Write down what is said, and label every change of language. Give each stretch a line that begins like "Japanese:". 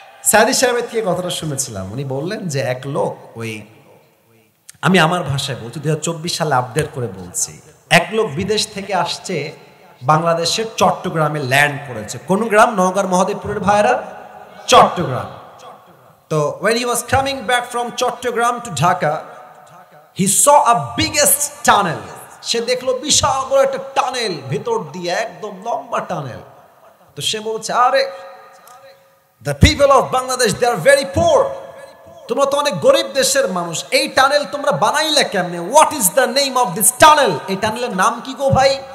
Bangla: সাইদি সাহেবের থেকে কথাটা শুনেছিলাম, উনি বললেন যে এক লোক, ওই আমি আমার ভাষায় বলছি, 2024 সালে আপডেট করে বলছি, এক লোক বিদেশ থেকে আসছে, বাংলাদেশের চট্টগ্রামে ল্যান্ড করেছে। কোন গ্রাম? নওগাঁর মহাদেবপুরের ভাইরা, চট্টগ্রাম। তো
English: when he was coming back from Chattogram to Dhaka, he saw a biggest tunnel,
Bangla: সে দেখলো বিশাল বড় একটা টানেল, ভেতর দিয়ে একদম লম্বা টানেল। তো সে বলছে, আরে
English: the people of Bangladesh, they are very poor,
Bangla: তোমরা তো অনেক গরিব দেশের মানুষ, এই টানেল তোমরা বানাইলে কেমনে?
English: What is the name of this tunnel?
Bangla: এই টানেলের নাম কি গো ভাই?